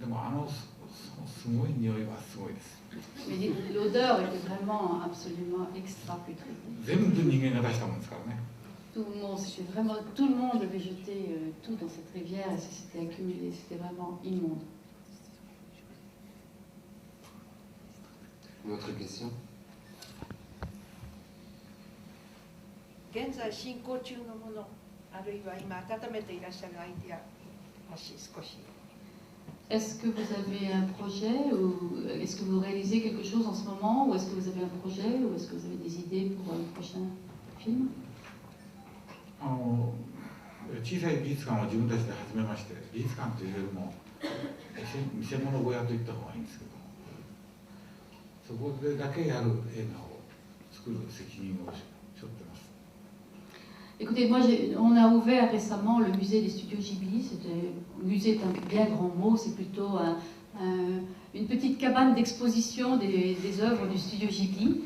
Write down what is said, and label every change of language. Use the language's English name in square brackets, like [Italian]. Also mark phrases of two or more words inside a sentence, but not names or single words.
[French] Mais l'odeur était vraiment absolument extra putride. Tout le monde avait jeté tout dans cette rivière et ça s'était accumulé, c'était vraiment immonde. Une autre question? [Japanese] 現在進行中のもの、あるいは今温めていらっしゃるアイディア、もし少し。 [French] Est-ce que vous avez un projet ou est-ce que vous réalisez quelque chose en ce moment ou est-ce que vous avez un projet ou est-ce que vous avez des idées pour un prochain film? [Japanese] 小さい美術館を自分たちで始めまして、美術館というよりも見せ物小屋といった方がいいんですけど。 [French] Écoutez, moi, on a ouvert récemment le musée des studios Ghibli. Musée est un bien grand mot, c'est plutôt une petite cabane d'exposition des œuvres du studio Ghibli.